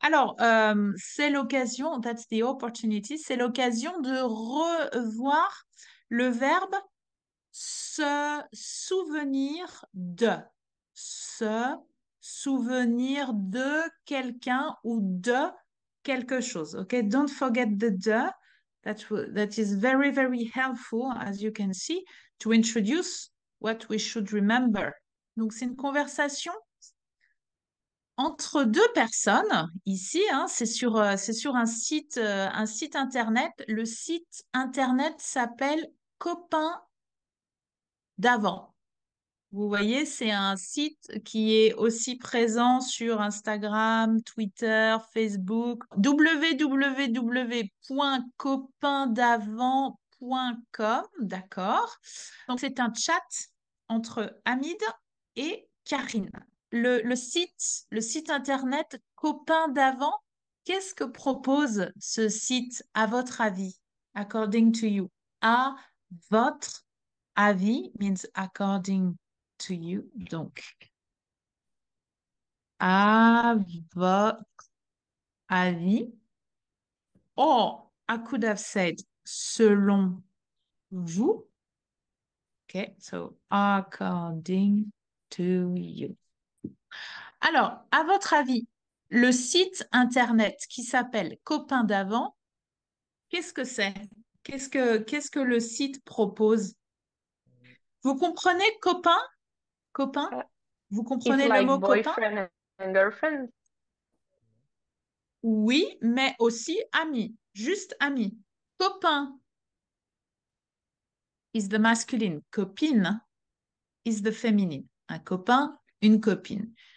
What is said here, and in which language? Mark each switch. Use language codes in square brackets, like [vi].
[fr] Alors, c'est l'occasion, [en] that's the opportunity, [fr] c'est l'occasion de revoir le verbe se souvenir de. Se souvenir de quelqu'un ou de quelque chose. [en] Okay, don't forget the de. That is very, very helpful, as you can see, to introduce what we should remember. [fr] Donc, c'est une conversation entre deux personnes. Ici, hein, c'est sur un site internet. Le site internet s'appelle Copain d'avant. Vous voyez, c'est un site qui est aussi présent sur Instagram, Twitter, Facebook, www.copaindavant.com, d'accord? Donc, c'est un chat entre Hamid et Karine. Le site internet Copain d'avant, qu'est-ce que propose ce site à votre avis, [en] according to you? [fr] À votre avis [en] means according to you. [fr] Donc, à votre avis. [en] Or, I could have said [fr] selon vous. [en] Okay, so according to you. [fr] Alors, à votre avis, le site internet qui s'appelle Copain d'avant, qu'est-ce que c'est? Qu'est-ce que le site propose? Vous comprenez copain? Copain? Uh, Vous [en] it's [fr] comprenez le [en] like [fr] mot copain? [en] boyfriend and girlfriend. [fr] Oui, mais aussi ami. Juste ami. [en] Copain is the masculine. [fr] Copine is the feminine. Un copain, une copine.